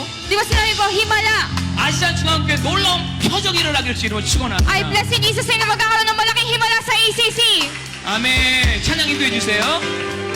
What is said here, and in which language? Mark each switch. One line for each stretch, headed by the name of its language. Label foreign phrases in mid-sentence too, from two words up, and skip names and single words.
Filipino: Di ba sinabi po, himala?
Korean: 아시아 중앙교회 놀라운 표적이 일어나기를 주님으로
English: I
Korean: 축원합니다.
English: bless in Jesus name
Filipino: na magkakaroon ng malaking himala sa ACC.
Korean: 아멘. 찬양 인도해 주세요.